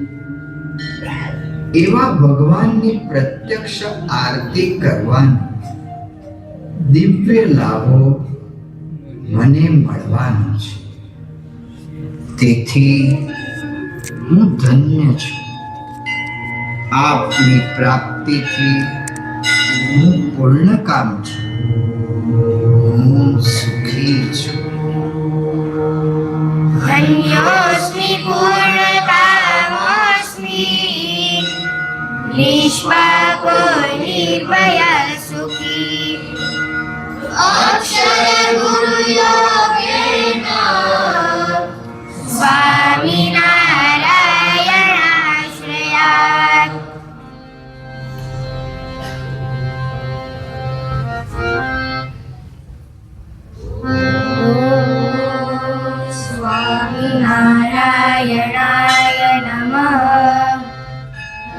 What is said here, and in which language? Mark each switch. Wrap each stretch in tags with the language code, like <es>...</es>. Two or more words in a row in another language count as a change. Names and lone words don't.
<gu>એવા ભગવાનની પ્રત્યક્ષ આરતી કરવાનો દિવ્ય લાભો મને મળવાનો છે. તેથી હું ધન્ય છું. આપની પ્રાપ્તિથી હું પૂર્ણકામ છું. હું સુખી છું.</gu> <sa>धन्योऽस्मि पूर्णकामोऽस्मि निष्पापो निर्भयः सुखी अक्षरगुरुयोगेन स्वामिनारायणाश्रयात् स्वामिनारायणाय नमः।</sa>